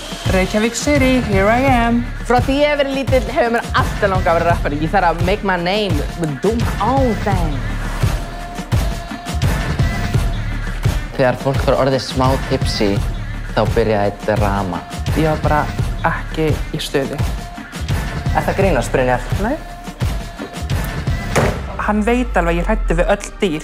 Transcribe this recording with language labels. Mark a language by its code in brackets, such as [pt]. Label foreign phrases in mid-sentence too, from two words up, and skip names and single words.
[en] Reykjavík City, here I am. [is] Frá því ég hef verið lítill hefur mér alltaf langað að vera rappari. Ég þarf að [en] make my name, do my own thing. [is] Þegar fólk var orðið smá tipsy, þá byrjaði drama. Ég var bara ekki í stuði. Er það grínast, Brynjar? Nei. Hann veit alveg að ég hræddi við öll dýr.